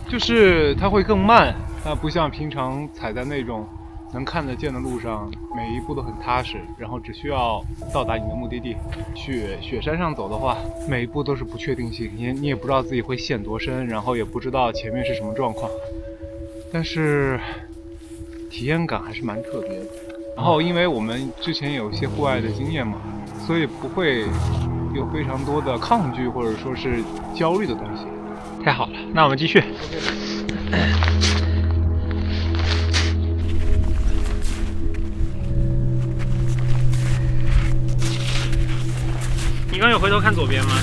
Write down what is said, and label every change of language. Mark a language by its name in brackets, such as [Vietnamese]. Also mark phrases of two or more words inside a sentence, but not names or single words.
[Chinese] 就是它會更慢，它不像平常踩在那種能看得見的路上，每一步都很踏實，然後只需要到達你的目的地。雪山上走的話，每一步都是不確定性，你也不知道自己會陷多深，然後也不知道前面是什麼狀況，但是體驗感還是蠻特別的。然後因為我們之前有一些戶外的經驗嘛，所以不會有非常多的抗拒或者說是焦慮的東西。太好了，那我們繼續。你剛有回頭看左邊嗎？